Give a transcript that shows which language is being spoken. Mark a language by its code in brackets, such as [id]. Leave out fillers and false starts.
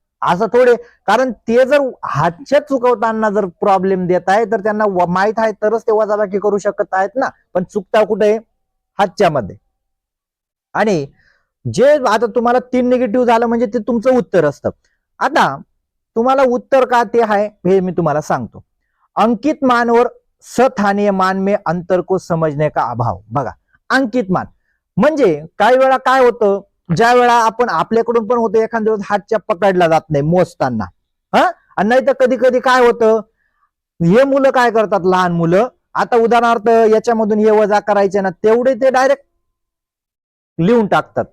[mr] असं थोडे, कारण ते जर हातच्या चुकवताना जर प्रॉब्लेम देत आहे तर त्यांना माहित आहे तरच ते वजाबाकी करू शकत आहेत ना, पण चुकता कुठे हातच्या मध्ये. आणि जे आता तुम्हाला 3 निगेटिव्ह झालं म्हणजे ते तुमचं उत्तर असतं. आता तुम्हाला उत्तर का ते आहे हे मी तुम्हाला सांगतो. [hi] अंकित मान और सथानीय मान में अंतर को समझने का अभाव. [mr] बघा अंकित मान म्हणजे काही वेळा काय होतं, ज्या वेळा आपण आपल्याकडून पण होतं एखाद्या वेळेस हातच्या पकडला जात नाही मोजताना, आणि नाही तर कधी कधी काय होतं, हे मुलं काय करतात, लहान मुलं, आता उदाहरणार्थ याच्यामधून हे वजा करायचे ना, तेवढे ते डायरेक्ट लिहून टाकतात.